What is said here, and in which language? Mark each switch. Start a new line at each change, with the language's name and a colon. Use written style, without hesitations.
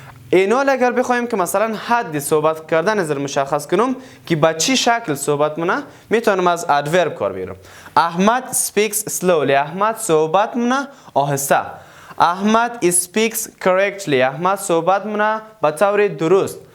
Persian: اینا اگر بخوایم که مثلا حد صحبت کردن از مشخص کنم که با چی شکل صحبت منه میتونم از adverb کار بگیرم.
English: احمد speaks slowly.
Persian: احمد صحبت منه آهسته.
English: احمد speaks correctly.
Persian: احمد صحبت منه به طور درست.